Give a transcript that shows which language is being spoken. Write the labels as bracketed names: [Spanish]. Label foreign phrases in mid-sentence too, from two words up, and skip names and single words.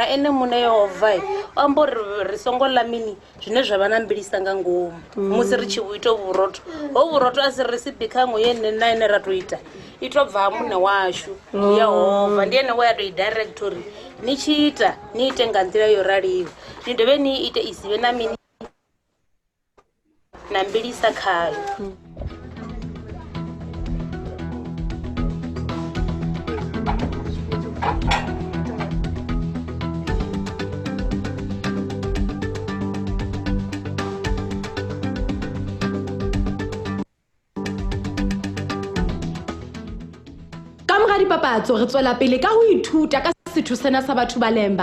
[Venda] ene muṋe Yehova o amba uri ri songo ḽa mini zwine zwa vha na mbilisa nga ngomu musi ri tshi ita vhurotho hovhu vhurotho a si recipe khango yene na ine ra tou ita i tou bva ha muṋe washu Yehova ndi ene we a tou i direct uri ni tshi ita ni ite nga nḓila yo raliho ni dovhe ni ite i si vhe na mini na mbilisa khayo [Southern Sotho] Dipapatso re tswela pele ka ho ithuta ka setho sena sa batho ba Lemba.